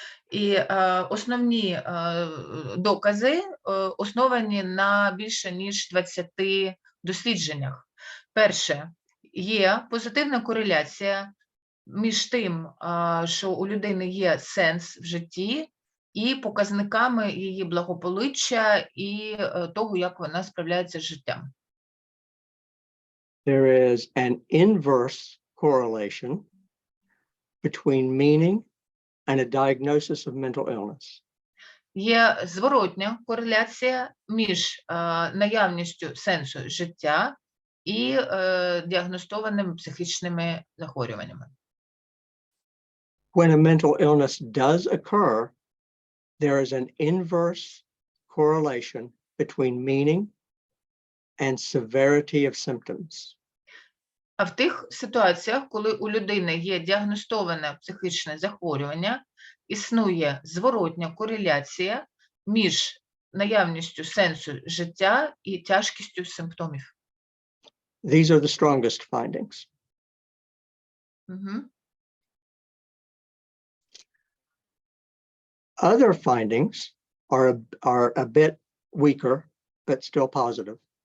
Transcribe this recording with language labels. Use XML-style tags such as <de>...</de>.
<uk>І основні докази основані на більше ніж 20 дослідженнях. Перше, є позитивна кореляція між тим, що у людини є сенс в житті, і показниками її благополуччя і того, як вона справляється з життям.</uk> <en>there is an inverse correlation between meaning and a diagnosis of mental illness.</en> <uk>Є зворотня кореляція між наявністю сенсу життя і діагностованими психічними захворюваннями.</uk> <en>When a mental illness does occur, there is an inverse correlation between meaning and severity of symptoms.</en> <uk>А в тих ситуаціях, коли у людини є діагностоване психічне захворювання, існує зворотня кореляція між наявністю сенсу життя і тяжкістю симптомів.</uk> <en>These are the strongest findings. Other findings are a bit weaker, but still positive.</en>